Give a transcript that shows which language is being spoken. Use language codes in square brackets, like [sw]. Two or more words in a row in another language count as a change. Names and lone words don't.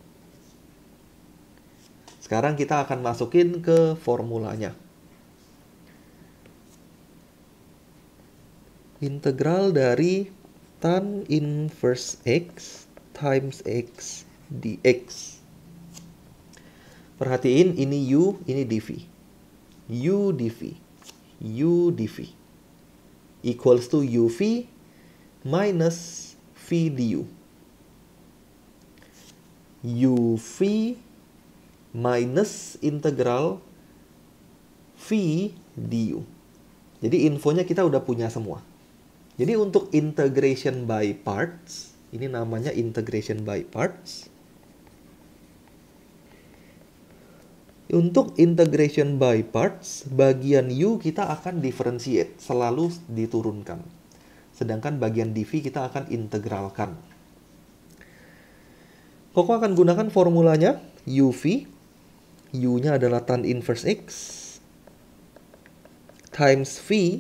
[id] Sekarang kita akan masukin ke formulanya. Integral dari [en] tan inverse x times x dx. [id] Perhatiin ini u, ini dv. U dv. U dv. [en] Equals to uv minus v du. uv minus integral v du. [id] Jadi infonya kita udah punya semua. Jadi untuk [en] integration by parts, [id] ini namanya [en] integration by parts. [id] Untuk [en] integration by parts, [id] bagian u kita akan differentiate, selalu diturunkan. Sedangkan bagian dv kita akan integralkan. Koko akan gunakan formulanya uv. U-nya adalah [en] tan inverse x. Times v.